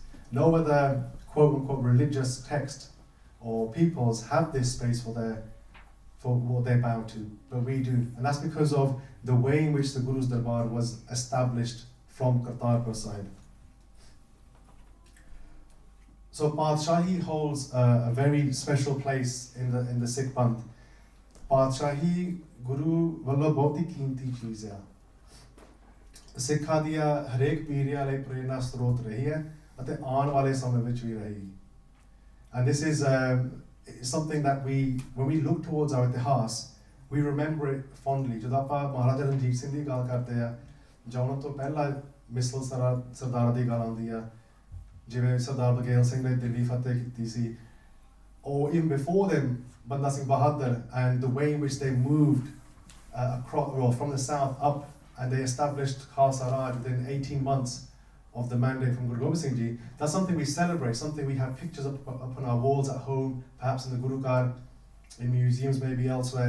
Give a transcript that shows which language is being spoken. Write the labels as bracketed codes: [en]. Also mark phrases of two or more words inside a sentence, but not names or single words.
[en] No other quote-unquote religious text or peoples have this space for what they bow to, but we do. And that's because of the way in which the Guru's Darbar was established from Kartarpur Sahib. So Patshahi holds a very special place in the Sikh Panth. [pa] Patshahi Guru ਵੱਲੋਂ ਬਹੁਤ ਹੀ ਕੀਮਤੀ ਚੀਜ਼ ਆ ਸਿੱਖਾਂ ਦੀਆਂ ਹਰੇਕ ਪੀੜ੍ਹੀਆਂ ਲਈ ਪ੍ਰੇਰਨਾ ਸਰੋਤ ਰਹੀ ਹੈ ਅਤੇ ਆਉਣ ਵਾਲੇ ਸਮੇਂ ਵਿੱਚ ਵੀ ਰਹੇਗੀ. [en] And this is something that when we look towards our itihas, we remember it fondly. [pa] ਜਦੋਂ ਆਪਾਂ ਮਹਾਰਾਜਾ ਰਣਜੀਤ ਸਿੰਘ ਦੀ ਗੱਲ ਕਰਦੇ ਆ ਜਾਂ ਉਹਨਾਂ ਤੋਂ ਪਹਿਲਾਂ ਮਿਸਲ ਸਰਦਾਰਾਂ ਦੀ ਗੱਲ ਆਉਂਦੀ ਆ ਜਿਵੇਂ ਸਰਦਾਰ ਬਗੇਲ ਸਿੰਘ ਨੇ ਦਿੱਲੀ ਫਤਿਹ ਕੀਤੀ ਸੀ, [en] or even before them, Banda Singh Bahadur, and the way in which they moved from the south up, and they established Khalsa Raj within 18 months of the mandate from Guru Gobind Singh Ji. That's something we celebrate, something we have pictures up on our walls at home, perhaps in the Gurukar, in museums, maybe elsewhere.